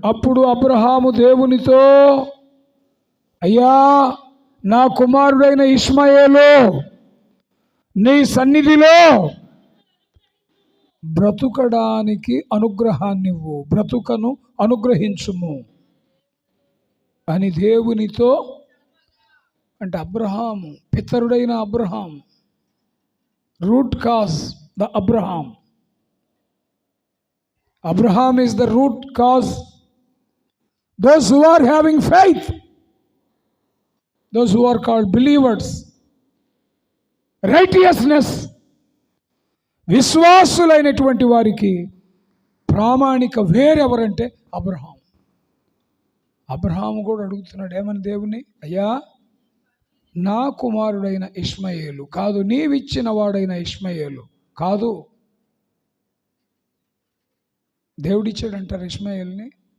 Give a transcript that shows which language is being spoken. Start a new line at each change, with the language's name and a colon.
Telugu: అప్పుడు అబ్రహాము దేవునితో, అయ్యా నా కుమారుడైన ఇష్మాయేలు, నీ సన్నిధిలో బ్రతుకడానికి అనుగ్రహాన్నివ్వు, బ్రతుకను అనుగ్రహించుము అని దేవునితో అంటే Abraham, పితరుడైన Abraham,
English: Root cause the Abraham. Abraham is the root cause. Those who are having faith, those who are called believers, righteousness,
Telugu: విశ్వాసులైనటువంటి వారికి ప్రామాణిక వేరెవరంటే అబ్రహాం. అబ్రహాము కూడా అడుగుతున్నాడు ఏమని దేవుని, అయ్యా నా కుమారుడైన ఇష్మాయేలు కాదు, నీవిచ్చిన వాడైన ఇష్మాయేలు కాదు. దేవుడిచ్చాడంటారా ఇష్మాయేల్ని?